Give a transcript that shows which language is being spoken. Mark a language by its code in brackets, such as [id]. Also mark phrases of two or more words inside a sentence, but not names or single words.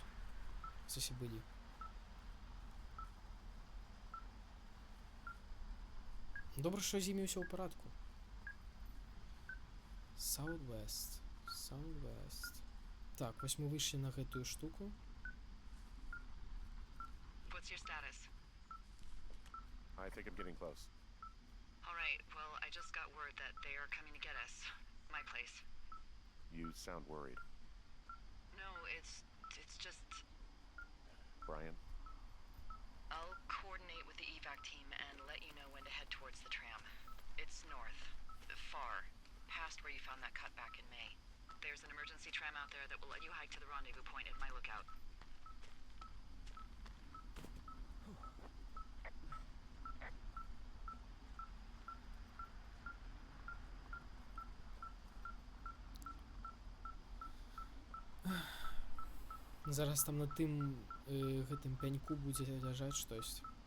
[be] Кстати, былі. Добра, што з імі ўсё ў парадку. [en] Southwest. [be] Так, вось мы выйшлі на гэтую штуку. [en] What's your status? I think I'm getting close. Alright, well, I just got word that they are coming to get us. My place. You sound worried. No, it's just... Brian? I'll coordinate with the evac team and let you know when to head towards the tram. It's north. Far. Past where you found that cut back in May. There's an emergency tram out there that will let you hike to the rendezvous point at my lookout. [be] Зараз там на тым гэтым пяньку будзе ляжаць штосьці.